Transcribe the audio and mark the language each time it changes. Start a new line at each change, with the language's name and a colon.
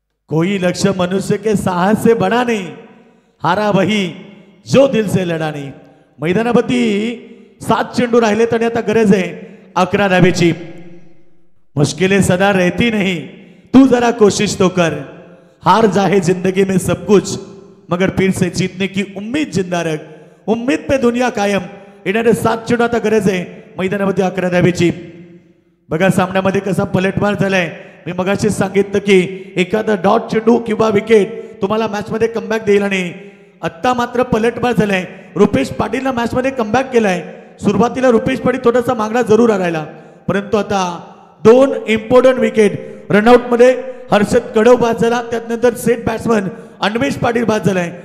Hindi: कोई लक्ष्य मनुष्य के साहस से बड़ा नहीं, हारा वही जो दिल से लढा नहीं.
Marathi: मैदानावरती 7 चेंडू राहिले आणि आता गरज आहे 11 धावेची.
Hindi: मुश्किलें सदा रहती नहीं, तू जरा कोशिश तो कर, हार जाए जिंदगी में सब कुछ मगर फिर से जीतने की उम्मीद जिंदा रख, उम्मीद पे दुनिया कायम.
Marathi: येणारे 7 चेंडू आता गरज आहे मैदानावरती 11 धावेची. बघा सामन्यामध्ये कसा पलटवार झालाय. मी मगाशीच सांगितलं की एखादा डॉट चेंडू किंवा विकेट तुम्हाला मॅच मध्ये कमबॅक देईल आणि आता मात्र पलटवार झालाय. रुपेश पाटीलला मॅच मध्ये कमबॅक केलाय. सुरुवातीला रुपेश पाटील थोडासा मागणा जरूर राहिला, परंतु आता 2 इम्पॉर्टंट विकेट रनआउट मध्ये हर्षद कडव बाद झाला, त्यानंतर सेट बॅट्समन अन्वेष पाटील बाद झालाय.